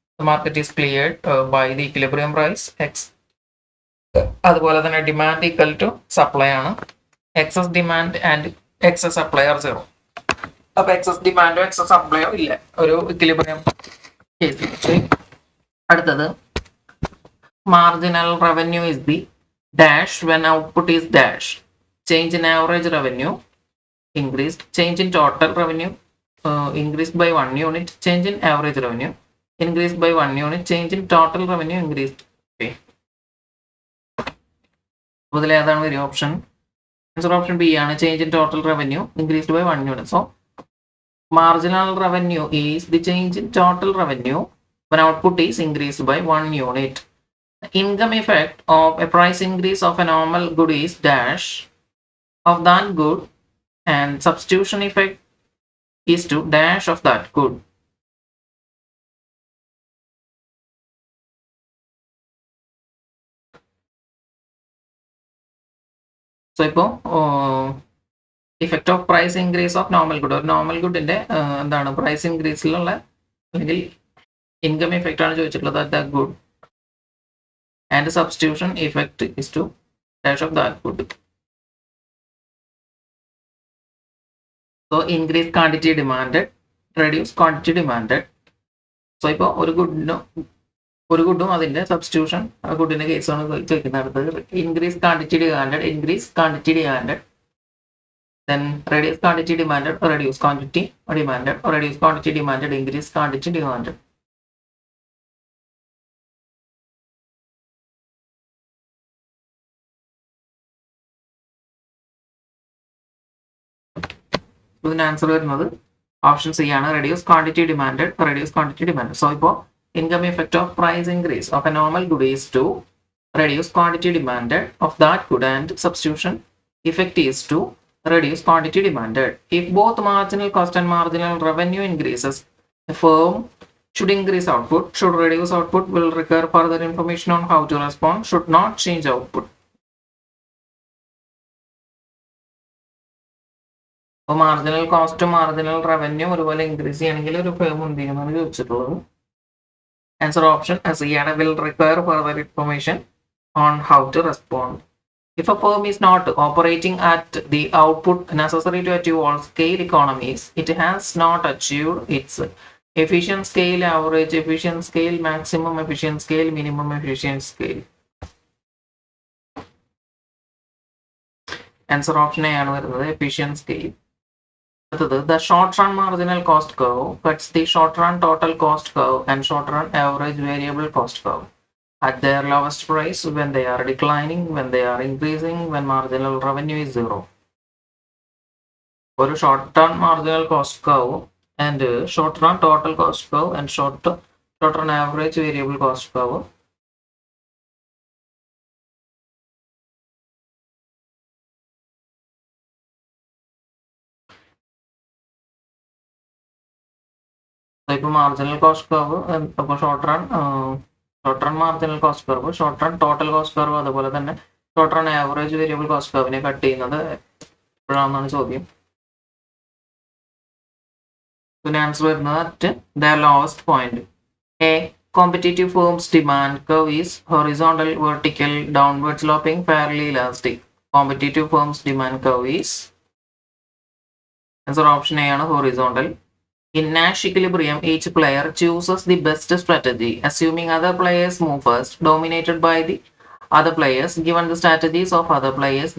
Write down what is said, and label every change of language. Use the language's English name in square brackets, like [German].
[English] Market is cleared by the equilibrium price X. [Malayalam] അതുപോലെ തന്നെ [English] Demand equal to supply ആണ്. Excess demand and excess supply are 0. [Malayalam] അപ്പൊ excess ഡിമാൻഡോ excess സപ്ലൈയോ ഇല്ല, ഒരു equilibrium കേസിൽ. [English] അടുത്തത് marginal revenue is the dash when output is dash. Change in average revenue increased. Change in total revenue increased by 1 unit. Change in average revenue increased by 1 unit. Change in total revenue increased. Okay. [Malayalam] ഇതിൽ ഏതാണ് വരിക option? Answer option B ആണ്. [English] Change in total revenue increased by 1 unit. So marginal revenue is the change in total revenue when output is increased by 1 unit. The income effect of a price increase of a normal good is dash of that good, and substitution effect is to dash of that good. So ഇപ്പോൾ effect of price increase of normal good, [Malayalam] ഒരു normal ഗുഡിന്റെ എന്താണ് price ഇൻക്രീസിലുള്ള അല്ലെങ്കിൽ income effect ആണ് ചോദിച്ചിട്ടുള്ളത്, [English] At the good, and substitution effect is to dash of that good. So increase quantity demanded, reduce quantity demanded. [Malayalam] So ഇപ്പോൾ ഒരു ഗുഡും അതിന്റെ substitution ഗുഡിന്റെ കേസാണ് ചോദിക്കുന്നത്. [English] അടുത്തത് increase quantity demanded, then reduce quantity demanded, or reduce quantity demanded, or reduce quantity demanded, increase quantity demanded. [Malayalam] ഇതിന് answer വരുന്നത് option C ആണ്. [English] reduce quantity demanded, or reduce quantity demanded. So [Malayalam] ഇപ്പോൾ [English] income effect of price increase of a normal good is to reduce quantity demanded of that good, and substitution effect is to reduce quantity demanded. If both marginal cost and marginal revenue increases, the firm should increase output, should reduce output, will require further information on how to respond, should not change output. [Malayalam] അപ്പോൾ marginal കോസ്റ്റും marginal revenue ഒരുപോലെ increase ചെയ്യണമെങ്കിൽ ഒരു firm എന്ത് ചെയ്യുമെന്നാണ് ചോദിച്ചിട്ടുള്ളത്. Answer option C ആണ്. [English] will require further information on how to respond. If a firm is not operating at the output necessary to achieve all scale economies, it has not achieved its efficient scale, average efficient scale, maximum efficient scale, minimum efficient scale. Answer option A [Malayalam] ആണ് വരുന്നത്, [English] efficient scale. അടുത്തത് the short run marginal cost curve cuts the short run total cost curve and short run average variable cost curve at their lowest price, when they are declining, when they are increasing, when marginal revenue is zero. ഒരു short run marginal cost curve and short run total cost curve and short run average variable cost curve. [Malayalam] ഇപ്പോൾ marginal cost curve, ഇപ്പോൾ short run marginal cost curve, short run total cost curve, അതുപോലെ തന്നെ short run average variable cost കർവിനെ cut ചെയ്യുന്നത് എപ്പോഴാണെന്നാണ് ചോദ്യം. ഇതിന് answer വരുന്നത് at the lowest point. [English] A competitive firm's demand curve is horizontal, vertical, downward sloping, fairly elastic. Competitive firm's demand curve is answer option A ആണ്, horizontal. In Nash equilibrium, each player chooses the best strategy, assuming other players move first, dominated by the other players, given the strategies of other players.